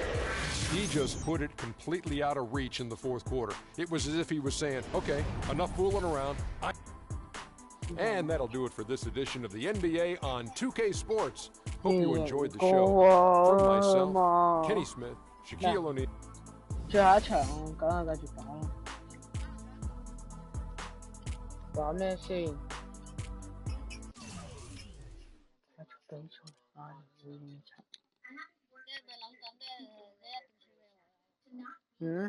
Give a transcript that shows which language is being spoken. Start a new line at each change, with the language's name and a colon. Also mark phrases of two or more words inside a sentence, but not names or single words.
English: He just put it completely out of reach in the fourth quarter. It was as if he was saying, okay, enough fooling around. And that'll do it for this edition of the NBA on 2K Sports. Hope you enjoyed the show. From myself, Kenny Smith, Shaquille O'Neal.
Cantonese: 最後一場，梗係繼續打啦。玩咩先？繼續比賽啊！嗯？